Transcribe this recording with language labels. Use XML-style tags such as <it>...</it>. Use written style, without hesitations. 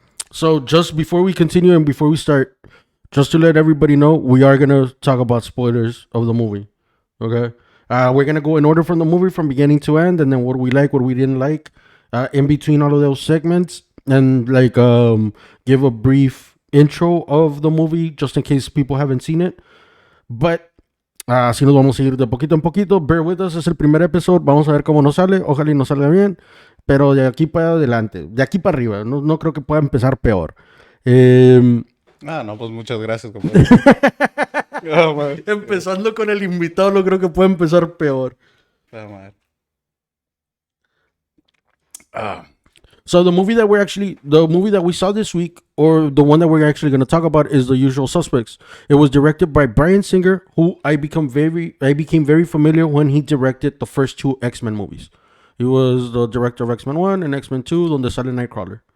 <en>So just before we continue and before we start, just to let everybody know, we are gonna talk about spoilers of the movie. Okay? We're gonna go in order from the movie from beginning to end, and then what we like, what we didn't like, in between all of those segments, and like give a brief intro of the movie just in case people haven't seen it. But</en> <es>así nos vamos a ir de poquito en poquito.</es> <en>Bear with us,</en> <es>es el primer episodio. Vamos a ver cómo nos sale. Ojalá y nos salga bien. Pero de aquí para adelante, de aquí para arriba, no creo que pueda empezar peor. No, pues muchas gracias, compadre. Empezando con el invitado, no creo que pueda empezar peor.</es> <en>So the movie that we saw this week, or the one that we're actually going to talk about, is The Usual Suspects. It was directed by Bryan Singer, who I became very familiar when he directed the first two X-Men movies. He was the director of X-Men 1 and X-Men 2,</en> <es>donde sale Nightcrawler.</es>